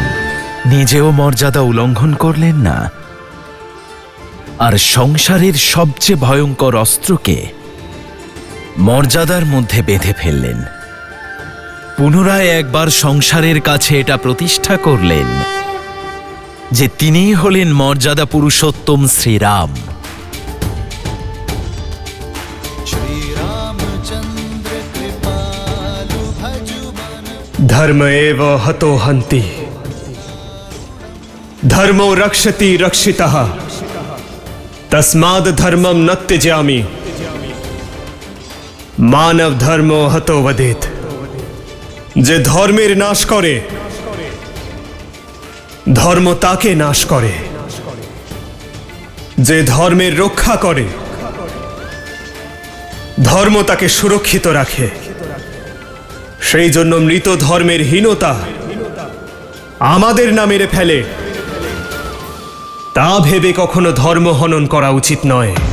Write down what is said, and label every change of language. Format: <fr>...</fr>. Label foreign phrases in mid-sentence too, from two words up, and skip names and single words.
<bn>নিজেও মর্যাদা উল্লঙ্ঘন করলেন না, আর সংসারের সবচেয়ে ভয়ঙ্কর অস্ত্রকে মর্যাদার মধ্যে বেঁধে ফেললেন। পুনরায় একবার সংসারের কাছে এটা প্রতিষ্ঠা করলেন যে তিনিই হলেন মর্যাদা পুরুষোত্তম শ্রীরাম।</bn> <sa>धर्म एव हतो हन्ति, धर्मो रक्षति रक्षितः, तस्माद् धर्मं न त्यजामि, मानव धर्मो हतो वदेत।</sa> <bn>যে ধর্মের নাশ করে, ধর্ম তাকে নাশ করে। যে ধর্মের রক্ষা করে, ধর্ম তাকে সুরক্ষিত রাখে। সেই জন্য মৃত ধর্মের হীনতা আমাদের না মেরে ফেলে, তা ভেবে কখনো ধর্ম হনন করা উচিত নয়।</bn>